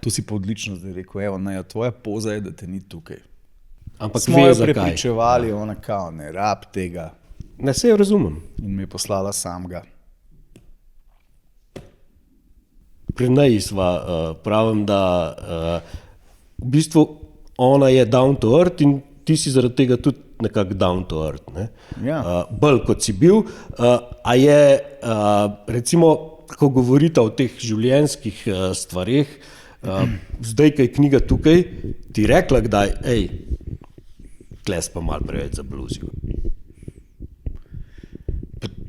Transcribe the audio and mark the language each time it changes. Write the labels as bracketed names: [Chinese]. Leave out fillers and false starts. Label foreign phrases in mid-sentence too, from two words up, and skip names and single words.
[Slovenian] Tu si pa odlično zdaj rekel, evo, ne, tvoja poza je, da te ni tukaj. Ampak smo jo prepričevali, ona kao, ne rab tega. Ne, se jo razumem. In me je poslala samega. Pri njej sva, pravim, da v bistvu ona je [English] down to earth [Slovenian] in ti si zaradi tega tudi nekako [English] down to earth. [Slovenian] Ne? Ja. Bolj kot si bil. A je, recimo, ko govorite o teh življenjskih stvareh, zdaj, ko je knjiga tukaj, ti rekla kdaj, tles pa malo preveč zabluzil.